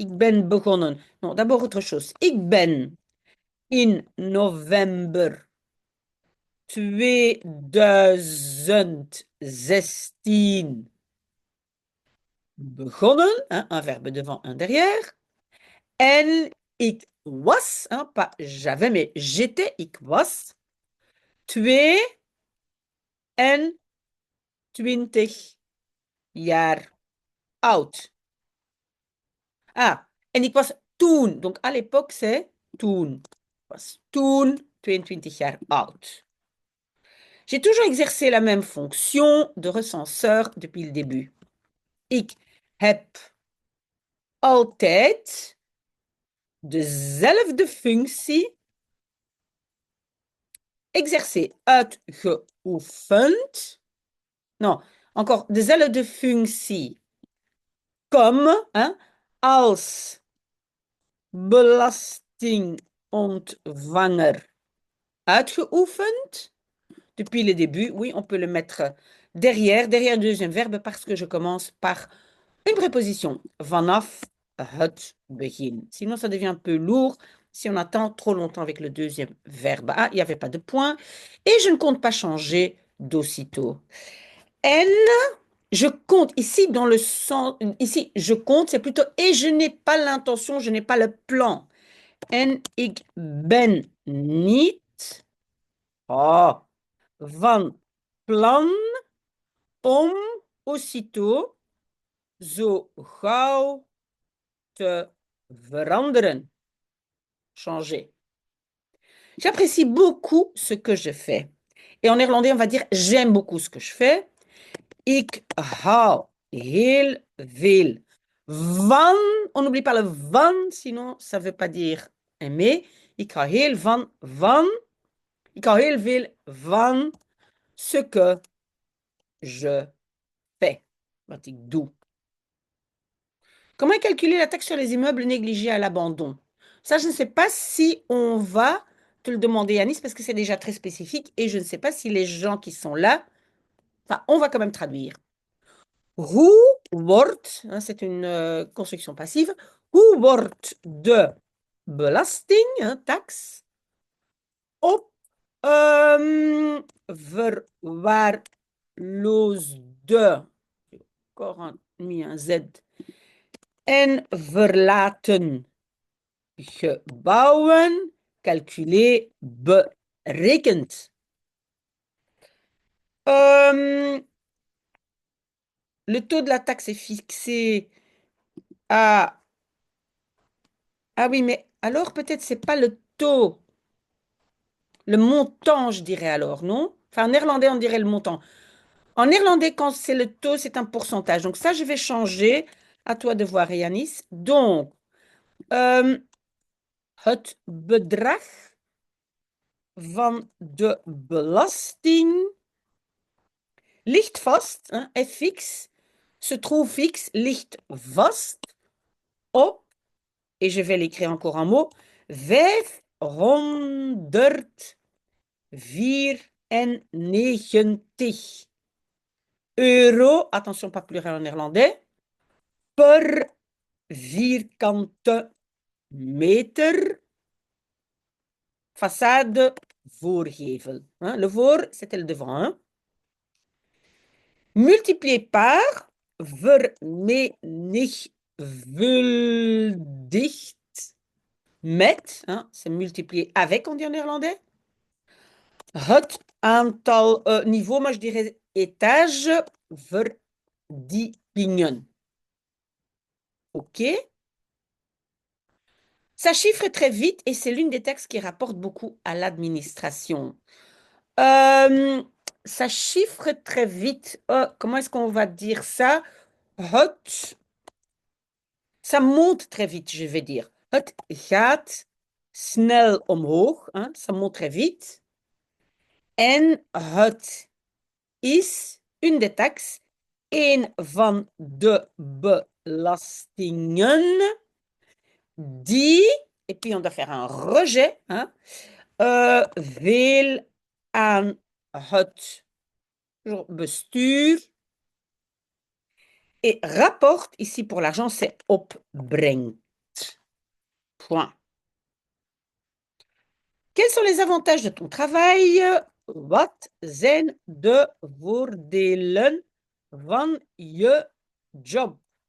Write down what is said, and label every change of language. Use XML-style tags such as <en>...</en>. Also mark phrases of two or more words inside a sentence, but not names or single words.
<nl>Ik ben begonnen.</nl> <fr>Non, d'abord autre chose.</fr> <nl>Ik ben in november 2016 begonnen,</nl> <fr>hein, un verbe devant, un derrière.</fr> <nl>En ik was,</nl> <fr>hein, pas j'avais, mais j'étais,</fr> <nl>ik was, 22 jaar oud. Ah, en ik was toen,</nl> <fr>donc à l'époque c'est toen.</fr> <nl>Ik was toen 22 jaar oud.</nl> <fr>J'ai toujours exercé la même fonction de recenseur depuis le début.</fr> <nl>Ik heb altijd dezelfde functie exercé, uitgeoefend.</nl> <fr>Non, encore</fr> <nl>dezelfde functie.</nl> <fr>Comme, hein,</fr> <nl>als belastingontvanger uitgeoefend.</nl> <fr>Depuis le début, oui, on peut le mettre derrière le deuxième verbe parce que je commence par une préposition.</fr> <nl>Vanaf het begin.</nl> <fr>Sinon, ça devient un peu lourd si on attend trop longtemps avec le deuxième verbe. Ah, il n'y avait pas de point. Et je ne compte pas changer d'aussitôt. En, je compte ici dans le sens, ici, je compte, c'est plutôt et je n'ai pas l'intention, je n'ai pas le plan.</fr> <nl>En ik ben niet van plan om aussitôt zo gauw te veranderen.</nl> <fr>Changer. J'apprécie beaucoup ce que je fais. Et en néerlandais, on va dire j'aime beaucoup ce que je fais.</fr> <nl>Ik hou heel veel van.</nl> <fr>On n'oublie pas le van, sinon ça ne veut pas dire aimer.</fr> <nl>Ik hou heel van. Ik hou heel veel van</nl> <fr>ce que je fais.</fr> <nl>Wat ik doe.</nl> <fr>Comment calculer la taxe sur les immeubles négligés à l'abandon? Ça, je ne sais pas si on va te le demander, Anis, parce que c'est déjà très spécifique et je ne sais pas si les gens qui sont là Enfin, on va quand même traduire.</fr> <nl>Hoe wordt,</nl> <fr>hein, c'est une construction passive,</fr> <nl>hoe wordt de belasting,</nl> <fr>hein, taxe,</fr> <nl>op verwaarloosde,</nl> <fr>encore mis un Z,</fr> <nl>en verlaten gebouwen,</nl> <fr>calculé, berekend. Le taux de la taxe est fixé à... Ah oui, mais alors peut-être c'est pas le taux, le montant, je dirais alors, non? Enfin, en néerlandais, on dirait le montant. En néerlandais, quand c'est le taux, c'est un pourcentage. Donc ça, je vais changer. À toi de voir, Yanis. Donc,</fr> <nl>het bedrag van de belasting ligt vast,</nl> <fr>hein, est fixe, se trouve fixe,</fr> <nl>ligt vast op,</nl> <fr>et je vais l'écrire encore en mot, 594 euro, attention pas pluriel en néerlandais,</fr> <nl>per vierkante meter façade voorgevel.</nl> <fr>Hein, le voor, c'était le devant. Hein. Multiplié par</fr> <nl>vermenigvuldigd met,</nl> <fr>hein, c'est multiplié avec, on dit en néerlandais.</fr> <nl>Het aantal niveau,</nl> <fr>moi je dirais étage,</fr> <nl>verdiepingen.</nl> <fr>OK? Ça chiffre très vite et c'est l'une des taxes qui rapporte beaucoup à l'administration. Ça chiffre très vite. Comment est-ce qu'on va dire ça? Het, ça monte très vite, je vais dire.</fr> <nl>Het gaat snel omhoog.</nl> <fr>Hein, ça monte très vite.</fr> <nl>En het is</nl> <fr>une des taxes,</fr> <nl>een van de belastingen die,</nl> <fr>et puis on doit faire un rejet, hein,</fr> <nl>veel aan het bestuur</nl> <fr>et rapporte, ici pour l'argent, c'est opbrengt. Point. Quels sont les avantages de ton travail?</fr> <nl>Wat zijn de voordelen van je job?</nl>